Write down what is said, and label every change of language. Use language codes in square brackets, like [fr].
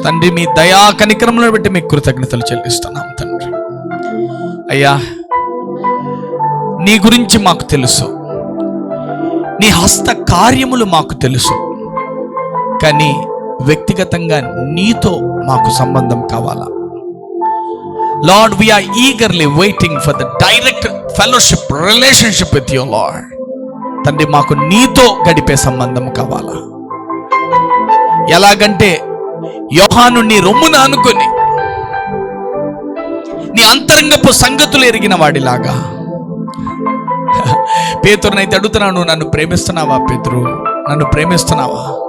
[te] తండ్రి మీ దయా కనికరములను బట్టి మీకు కృతజ్ఞతలు చెల్లిస్తున్నాము తండ్రి. అయ్యా నీ గురించి మాకు తెలుసు, నీ హస్త కార్యములు మాకు తెలుసు, కానీ వ్యక్తిగతంగా నీతో మాకు సంబంధం కావాలా. [en] Lord we are eagerly waiting for the direct fellowship relationship with you Lord. [te] తండ్రి మాకు నీతో గడిపే సంబంధం కావాలా. ఎలాగంటే యోహాను నీ రొమ్మున అనుకొని నీ అంతరంగపు సంగతులు ఎరిగిన వాడిలాగా. పేతురునైతే అడుగుతున్నాను, నన్ను ప్రేమిస్తున్నావా పేతురు? నన్ను ప్రేమిస్తున్నావా?